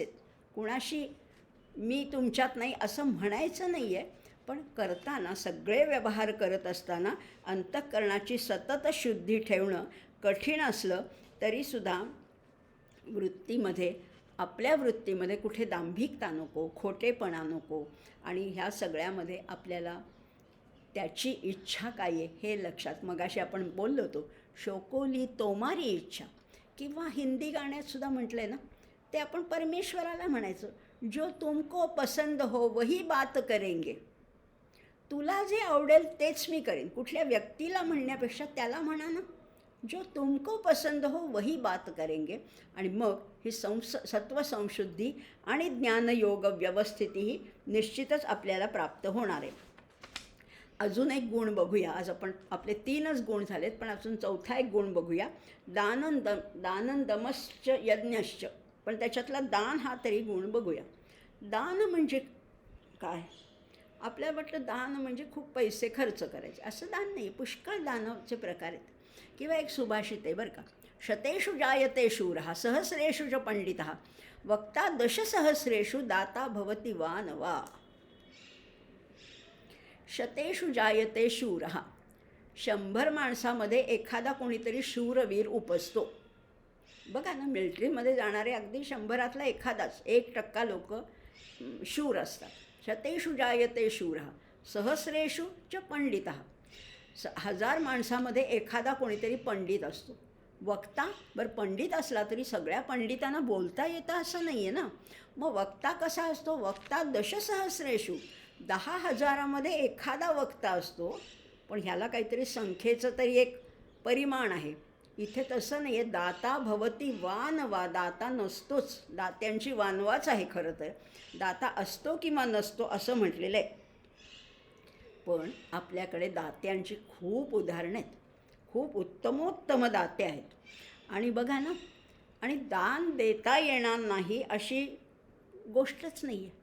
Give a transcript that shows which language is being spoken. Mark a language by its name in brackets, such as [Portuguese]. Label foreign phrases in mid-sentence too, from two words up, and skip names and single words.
[Marathi] कुणाशी मी तुमच्यात नाही असं म्हणायचं नाही आहे, पण करताना, सगळे व्यवहार करत असताना अंतःकरणाची सतत शुद्धी ठेवणं कठीण असलं तरीसुद्धा वृत्तीमध्ये, आपल्या वृत्तीमध्ये कुठे दांभिकता नको, खोटेपणा नको, आणि ह्या सगळ्यामध्ये आपल्याला त्याची इच्छा काय आहे हे लक्षात. मगाशी आपण बोललो होतो, [Bangla] সকলি তোমারি ইচ্ছা, [Marathi] किंवा हिंदी गाण्यातसुद्धा म्हटलं आहे ना, ते आपण परमेश्वराला म्हणायचं, [Hindi] जो तुमको पसंद हो वही बात करेंगे. [Marathi] तुला जे आवडेल तेच मी करेन. कुठल्या व्यक्तीला म्हणण्यापेक्षा त्याला म्हणा ना, [Hindi] जो तुमको पसंद हो वही बात करेंगे. [Marathi] आणि मग ही सत्वसंशुद्धी आणि ज्ञानयोग व्यवस्थिती ही निश्चितच आपल्याला प्राप्त होणार आहे. अजून एक गुण बघूया. आज आपण आपले 3च गुण झालेत, पण अजून 4था एक गुण बघूया. [Sanskrit] दानंदमश्च यज्ञश्च. [Marathi] पण त्याच्यातला दान हा तरी गुण बघूया. दान म्हणजे काय? आपल्याला वाटलं दान म्हणजे खूप पैसे खर्च करायचे, असं दान नाही. पुष्कळ दानाचे प्रकार आहेत. किंवा एक सुभाषित आहे बरं का, [Sanskrit] शतेषु जायते शूरः सहस्रेषु च पंडितः वक्ता दशसहस्रेषु दाता भवति वा न वा. शतेषु जायते शूरः, [Marathi] 100 माणसामध्ये एखादा कोणीतरी शूरवीर उपजतो. बघा ना, मिलिटरीमध्ये जाणारे अगदी 100रातला एखादाच, 1% लोक शूर असतात. [Sanskrit] शतेषु जायते शूरः सहस्रेषु च पंडितः. [Marathi] 1000 माणसामध्ये एखादा कोणीतरी पंडित असतो. वक्ता, बरं पंडित असला तरी सगळ्या पंडितांना बोलता येतं असं नाही आहे ना. मग वक्ता कसा असतो? [Sanskrit] वक्ता दशसहस्रेषु, [Marathi] 10,000मध्ये एखादा वक्ता असतो. पण ह्याला काहीतरी संख्येचं तरी एक परिमाण आहे. इथे तसं नाही आहे. [Sanskrit] दाता भवती वान वा, [Marathi] दाता नसतोच, दात्यांची वानवाच आहे खरं तर. दाता असतो किंवा नसतो असं म्हटलेलं आहे. पण आपल्याकडे दात्यांची खूप उदाहरणं आहेत. खूप उत्तमोत्तम दाते आहेत. आणि बघा ना, आणि दान देता येणार नाही अशी गोष्टच नाही आहे.